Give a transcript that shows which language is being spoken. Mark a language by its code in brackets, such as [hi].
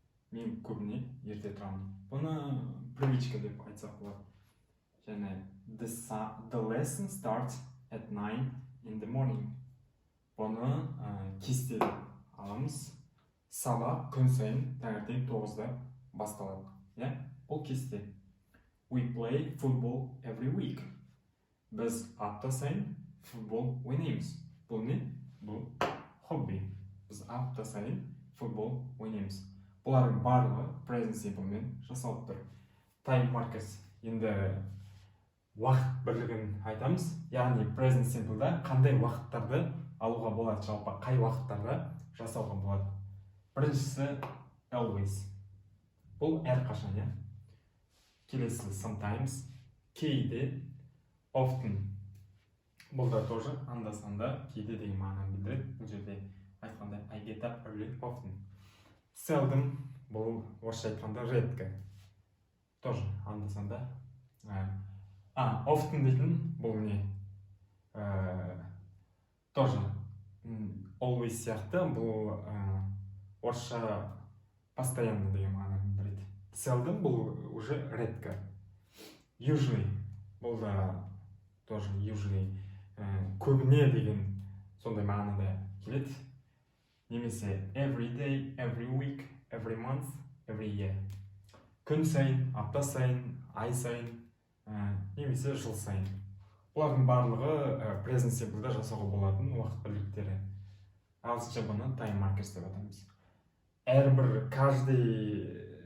[kk] Мен көбіне ерте тұрамын. Бұны [ru] привычка [kk] деп айтсақ болады. Және [en] the lesson starts at 9 in the morning. [kk] Бұны кесте аламыз. Сабақ күн сайын таңертең 9-да басталады. Бұл кесте. [en] We play football every week. [kk] Біз апта сайын футбол ойнаймыз. Бұл не? Бұл хобби. Біз апта сайын футбол ойнаймыз. Бұлардың барлығы [en] present simple [kk] мен жасалып тұр. [en] Time markers. [kk] Енді уақыт бірлігін айтамыз. Яғни [en] present simple'да [kk] қандай уақыттарды алуға болады, жалпы қай уақыттарда жасауға болады. Біріншісі [en] always. [kk] Бұл әрқашан. Келесі [en] sometimes, [kk] кейде, [en] often. [kk] Бұл да [ru] тоже [kk] анда-санда кейде деген мағынаны білдіреді. Бұл жерде айтқанда [en] I get up early often. Seldom, [kk] бұл орысша айтқанда [ru] редко. Тоже [kk] анда-санда. [en] Often [kk] дейтін бұл не? [ru] Тоже [en] always [kk] сияқты, бұл орысша [ru] постоянно [kk] деген мағынаны білдіреді. [en] Seldom [kk] бұл [ru] уже редко. [en] Usually [kk] бұл да [ru] тоже [en] usually [kk] көбіне деген сондай мағынада келеді. [en] Немесе every day, every week, every month, every year. [kk] Күн сайын, апта сайын, ай сайын, немесе жыл сайын. Бұлардың барлығы [en] present simple'да [kk] жасауға болатын уақыт бірліктері. Ағылшынша бұны [en] time markers [kk] деп атаймыз. Әрбір [ru] каждый